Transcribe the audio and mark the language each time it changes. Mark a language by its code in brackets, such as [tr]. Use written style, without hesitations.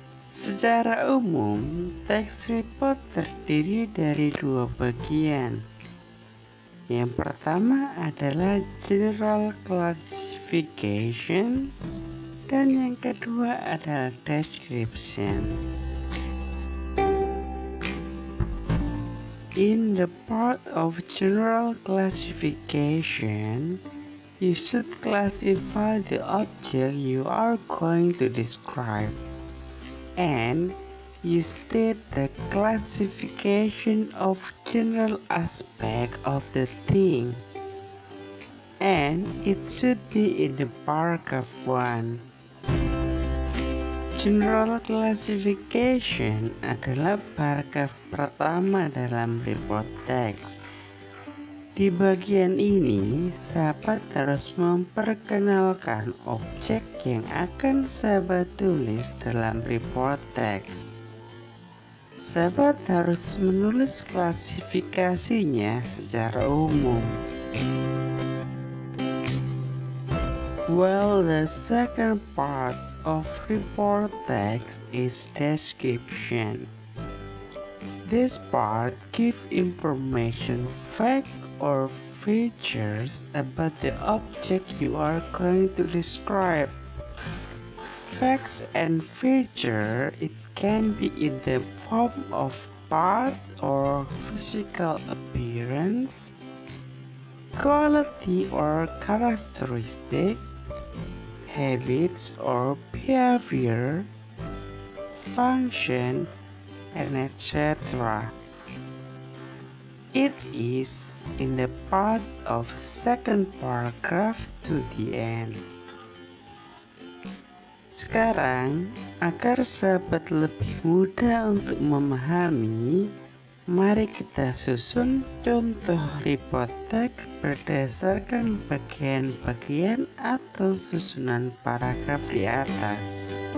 [id] Secara umum, teks report terdiri dari dua bagian. Yang pertama adalah general classification dan yang kedua adalah description. [en] In the part of general classification, you should classify the object you are going to describe, and you state the classification of general aspect of the thing, and it should be in the paragraph 1. [id] General classification adalah paragraf pertama dalam report text. Di bagian ini, sahabat harus memperkenalkan objek yang akan sahabat tulis dalam report text. Sahabat harus menulis klasifikasinya secara umum. [en] While the second part of report text is description. This part gives information, fact or features about the object you are going to describe. Facts and feature, it can be in the form of part or physical appearance, quality or characteristic, habits or behavior, function, and etc. It is in the part of second paragraph to the end. [id] Sekarang, agar sahabat lebih mudah untuk memahami, mari kita susun contoh report text berdasarkan bagian-bagian atau susunan paragraf di atas.